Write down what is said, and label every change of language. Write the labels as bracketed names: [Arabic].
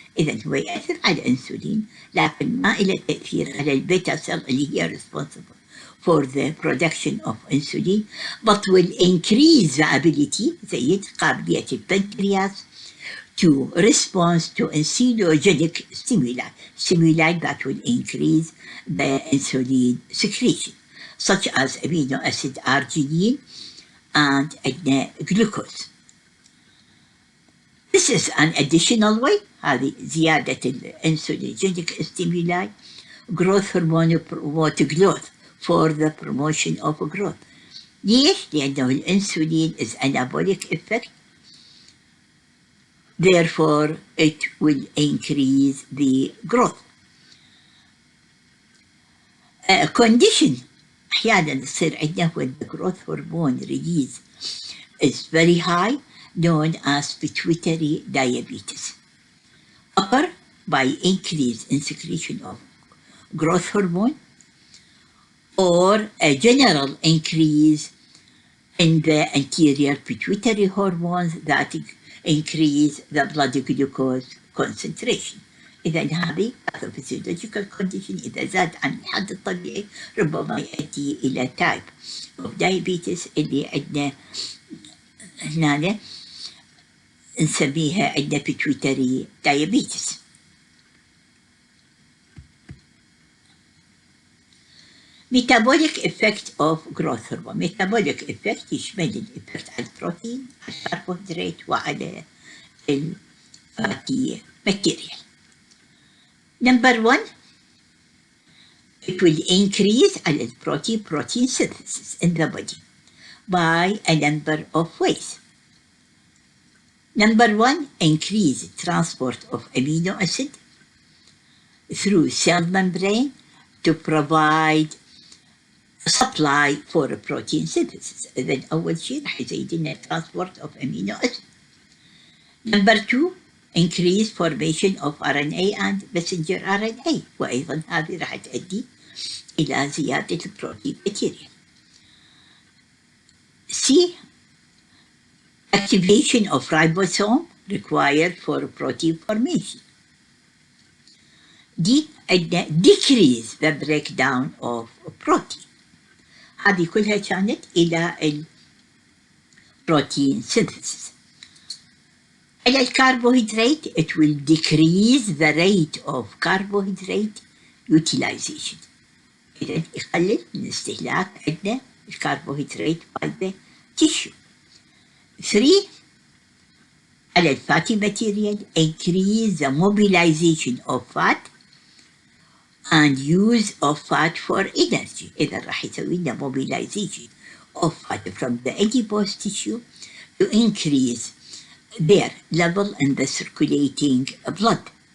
[Arabic] إذن هو يأثر على الأنسولين لكن ما له تأثير على البيتا cell اللي هي [English] responsible for the production of insulin, but will increase the ability, [Arabic] زي قابلية البنكرياس [English] to respond to insulogenic stimuli that will increase the insulin secretion, such as amino acid arginine and glucose. This is an additional way. [Arabic] هذه زيادة الانسولينogenic stimuli. [English] Growth hormone promote growth for the promotion of growth. [Arabic] ليش؟ لأنه الانسولين [English] is anabolic effect. Therefore, it will increase the growth. A condition [Arabic] أحيانا يصير عندنا [English] when the growth hormone release is very high, known as pituitary diabetes, occur by increase in secretion of growth hormone or a general increase in the anterior pituitary hormones that increase the blood glucose concentration. [Arabic] إذا هذه [English] pathophysiological condition [Arabic] إذا زاد عن الحد الطبيعي ربما يؤدي إلى [English] type of diabetes [Arabic] اللي عندنا هنا نسميها عندنا pituitary diabetes. [English] metabolic effect of growth hormone. [Arabic] metabolic effect يشمل الإفكت على البروتين، على الكربوهيدرات وعلى الفاتي ماتيريال. [English] Number 1, it will increase على protein synthesis in the body by a number of ways. Number 1, increase transport of amino acid through cell membrane to provide supply for protein synthesis. [Arabic] إذن أول شيء راح يزيد لنا [English] transport of amino acid. Number 2, increase formation of RNA and messenger RNA، [Arabic] وأيضا هذه راح تؤدي إلى زيادة البروتين [English] material. C, activation of ribosome required for protein formation. D, decrease the breakdown of protein. [Arabic] هذه كلها كانت إلى protein synthesis. على الكربوهيدرات [English] it will decrease the rate of carbohydrate utilization. [Arabic] إذن يقلل من استهلاك عندنا الكربوهيدرات by the tissue. [English] 3, [Arabic] على الفاتي [English] material increase the mobilization of fat and use of fat for energy. [Arabic] إذا راح يسوي لنا [English] mobilization of fat from the adipose tissue to increase their level in the circulating blood.